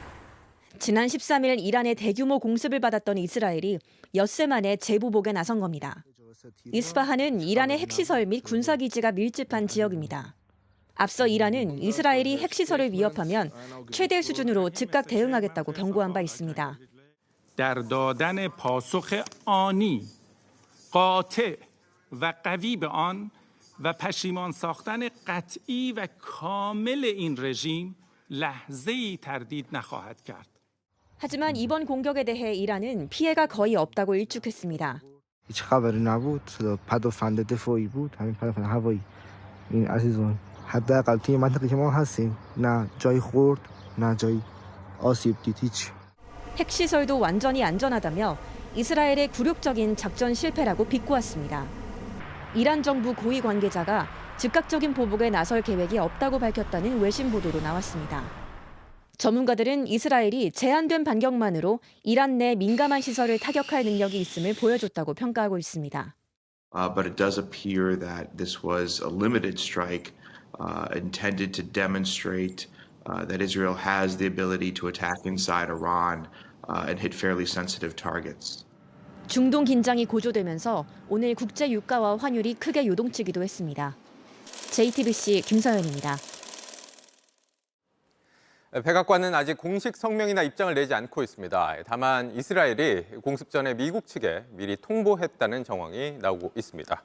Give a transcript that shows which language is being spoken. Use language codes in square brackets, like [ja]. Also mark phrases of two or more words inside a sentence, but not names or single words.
[ko] 지난 13일 이란의 대규모 공습을 받았던 이스라엘이 엿새 만에 재보복에 나선 겁니다. 이스파한은 이란의 핵시설 및 군사기지가 밀집한 지역입니다. 앞서 이란은 이스라엘이 핵시설을 위협하면 최대 수준으로 즉각 대응하겠다고 경고한 바 있습니다. [fa] در دادن پاسخ آنی قاطع و قوی به آن و پشیمان ساختن قطعی و کامل این رژیم لحظه‌ای تردید نخواهد کرد. [ko] 하지만 이번 공격에 대해 이란은 피해가 거의 없다고 일축했습니다. [fa] هیچ خبری نبود. پدافند دفاعی بود. همین پدافند هوایی. این عزیزان حداقل توی منطقه که ما هستیم نه جای خورد نه جای آسیب دید هیچ. [ko] 핵시설도 완전히 안전하다며 이스라엘의 굴욕적인 작전 실패라고 비꼬았습니다. 이란 정부 고위 관계자가 즉각적인 보복에 나설 계획이 없다고 밝혔다는 외신 보도도 나왔습니다. 전문가들은 이스라엘이 제한된 반격만으로 이란 내 민감한 시설을 타격할 능력이 있음을 보여줬다고 평가하고 있습니다. [en] But it does appear that this was a limited strike intended to demonstrate that Israel has the ability to attack inside Iran and hit fairly sensitive targets. [ko] 중동 긴장이 고조되면서 오늘 국제 유가와 환율이 크게 요동치기도 했습니다. JTBC 김서연입니다. 백악관은 아직 공식 성명이나 입장을 내지 않고 있습니다. 다만 이스라엘이 공습 전에 미국 측에 미리 통보했다는 정황이 나오고 있습니다.